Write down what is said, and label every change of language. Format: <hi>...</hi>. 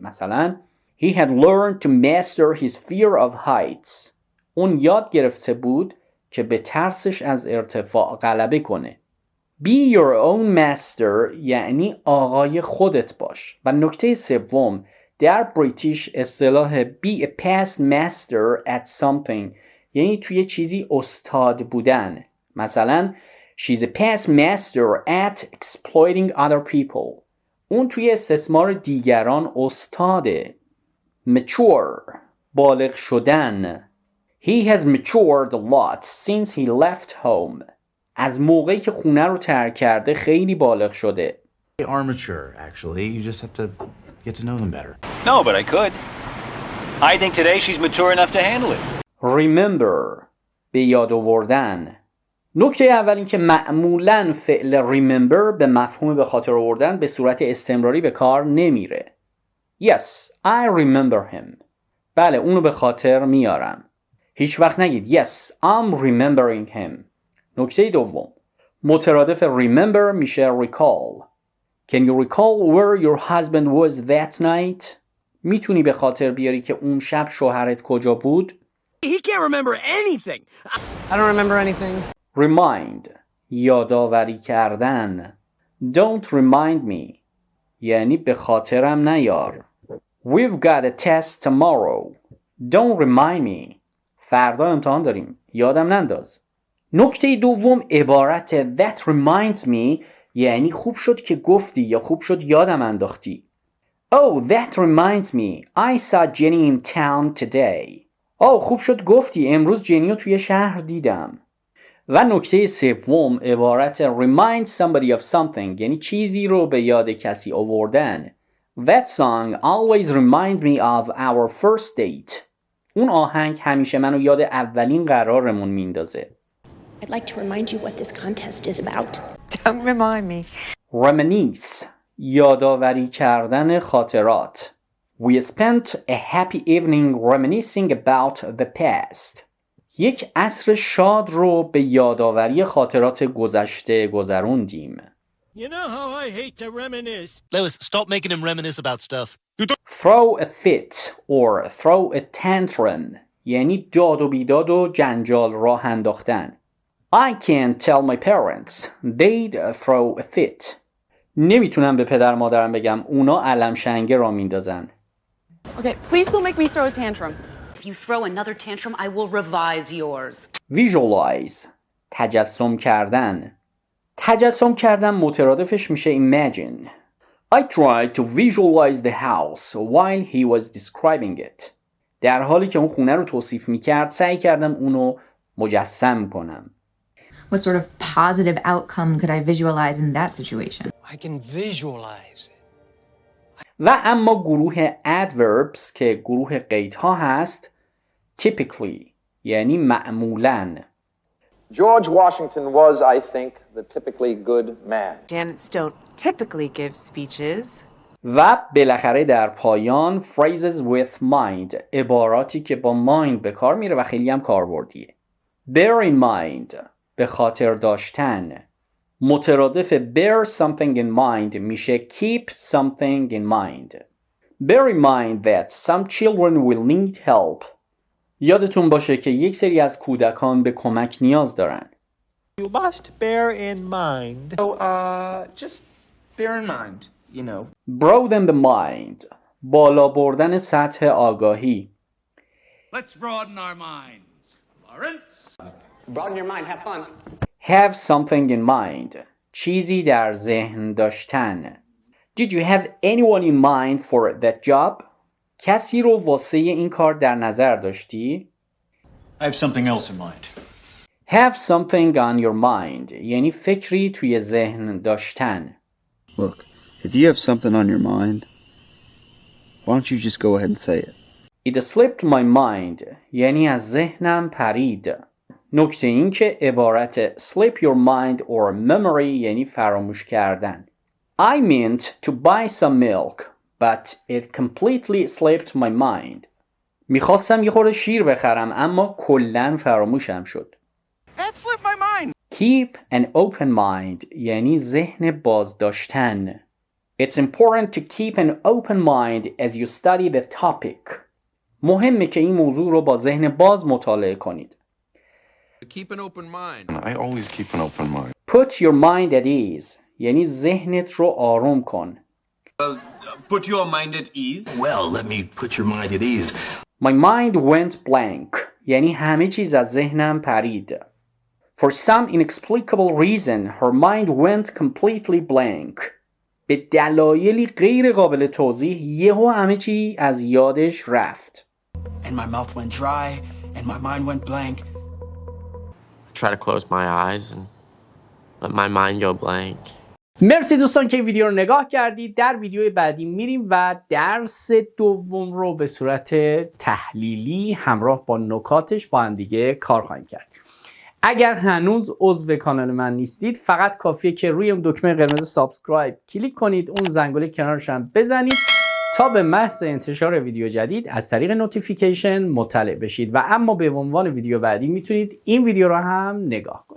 <en>مثلا He had learned to master his fear of heights.</en> <fa>اون یاد گرفته بود که به ترسش از ارتفاع غلبه کنه.</fa> <en>Be your own master</en> <fa>یعنی آقای خودت باش. و نکته سوم در بریتیش اصطلاح</fa> <en>be a past master at something</en> <fa>یعنی توی چیزی استاد بودن.</fa> <en>مثلا She's a past master at exploiting other people.</en> <fa>اون توی استثمار دیگران استاده. Mature بالغ شدن.</fa> <en>He has matured a lot since he left home. از موقعی که خونه رو ترک کرده خیلی بالغ شده. They are mature, actually. You just have to get to know them better. No, but I could. I think today she's mature enough to handle it.</en> <fa>Remember به یاد آوردن. نکته اول این که معمولاً فعل remember به مفهوم به خاطر آوردن به صورت استمراری به کار نمیره.</fa> <en>Yes, I remember him.</en> <fa>بله اونو به خاطر میارم. هیچ وقت نگید</fa> <en>Yes, I'm remembering him.</en> <fa>نکته دوم مترادف remember میشه recall.</fa> <en>Can you recall where your husband was that night?</en> <fa>میتونی به خاطر بیاری که اون شب شوهرت کجا بود؟</fa> <en>He can't remember anything. I don't remember anything.</en> <fa>Remind یادآوری کردن.</fa> <en>Don't remind me</en> <fa>یعنی به خاطرم نیار.</fa> <en>We've got a test tomorrow. Don't remind me.</en> <fa>فردا امتحان داریم. یادم ننداز. نکته دوم عبارت</fa> <en>that reminds me</en> <fa>یعنی خوب شد که گفتی یا خوب شد یادم انداختی.</fa> <en>Oh, that reminds me. I saw Jenny in town today.</en> <fa>خوب شد گفتی امروز جنی رو توی شهر دیدم. و نکته سوم عبارت</fa> <en>remind somebody of something</en> <fa>یعنی چیزی رو به یاد کسی آوردن.</fa> <en>That song always reminds me of our first date.</en> <fa>اون آهنگ همیشه منو یاد اولین قرارمون میندازه.</fa> <en>I'd like to remind you what this contest is about. Don't remind me.</en> <fa>Reminisce یادآوری کردن خاطرات.</fa> <en>We spent a happy evening reminiscing about the past.</en> <fa>یک عصر شاد رو به یادآوری خاطرات گذشته گذروندیم.</fa> <en>You know how I hate to reminisce. Lewis, stop making him reminisce about stuff. Throw a fit or throw a tantrum</en> <fa>یعنی داد و بیداد و جنجال راه انداختن.</fa> <en>I can't tell my parents. They'd throw a fit.</en> <fa>نمیتونم به پدر مادرم بگم اونا علم شنگه را میندازن.</fa> <en>Okay, please don't make me throw a tantrum. If you throw another tantrum, I will revise yours.</en> <fa>Visualize تجسم کردن. تجسم کردن مترادفش میشه imagine.</fa> <en>I tried to visualize the house while he was describing it.</en> <fa>در حالی که اون خونه رو توصیف میکرد سعی کردم اونو مجسم کنم.</fa> <en>What sort of positive outcome could I visualize in that situation? I can visualize it.</en> <fa>و اما گروه adverbs که گروه قیدها هست typically یعنی معمولاً.</fa> <en>George Washington was, I think, the typically good man. Janets don't typically give speeches.</en> <fa>و بالاخره در پایان</fa> <en>phrases with mind</en> <fa>عباراتی که با mind به کار میره و خیلی هم کاربردیه.</fa> <en>Bear in mind</en> <fa>به خاطر داشتن. مترادف</fa> <en>bear something in mind</en> <fa>میشه</fa> <en>keep something in mind. Bear in mind that some children will need help.</en> <fa>یادتون باشه که یک سری از کودکان به کمک نیاز دارن.</fa> <en>You must bear in mind. Just bear in mind, you know. Broaden the mind.</en> <fa>بالا بردن سطح آگاهی.</fa> <en>Let's broaden our minds. Lawrence. Broaden your mind, have fun. Have something in mind.</en> <fa>چیزی در ذهن داشتن.</fa> <en>Did you have anyone in mind for that job?</en> <fa>کسی رو واسه این کار در نظر داشتی؟</fa> <en>I have something else in mind. Have something on your mind</en> <fa>یعنی فکری توی ذهن داشتن.</fa> <en>Look, if you have something on your mind, why don't you just go ahead and say it? It slipped my mind</en> <fa>یعنی از ذهنم پرید. نکته این که عبارت</fa> <en>slip your mind or memory</en> <fa>یعنی فراموش کردن.</fa> <en>I meant to buy some milk but it completely slipped my mind.</en> <fa>میخواستم یه خورده شیر بخرم اما کلاً فراموشم شد.</fa> <en>That slipped my mind. Keep an open mind</en> <fa>یعنی ذهن باز داشتن.</fa> <en>It's important to keep an open mind as you study the topic.</en> <fa>مهمه که این موضوع رو با ذهن باز مطالعه کنید.</fa> <en>Keep an open mind. I always keep an open mind. Put your mind at ease</en> <fa>یعنی ذهنت رو آروم کن.</fa> <en>Put your mind at ease? Well, let me put your mind at ease. My mind went blank</en> <fa>یعنی همه چیز از ذهنم پرید.</fa> <en>For some inexplicable reason her mind went completely blank.</en> <fa>به دلایلی غیر قابل توضیح یهو همه چی از یادش رفت.</fa> <en>And my mouth went dry and my mind went blank. I try to close my eyes and let my mind go blank.</en> <fa>مرسی دوستان که ویدیو رو نگاه کردید. در ویدیوی بعدی میریم و درس دوم رو به صورت تحلیلی همراه با نکاتش با هم دیگه کار خواهیم کرد. اگر هنوز عضو کانال من نیستید فقط کافیه که روی اون دکمه قرمز سابسکرایب کلیک کنید، اون زنگوله کنارش هم بزنید تا به محض انتشار ویدیو جدید از طریق نوتیفیکیشن مطلع بشید و اما به عنوان ویدیو بعدی میتونید این ویدیو رو هم نگاه کنید.</fa>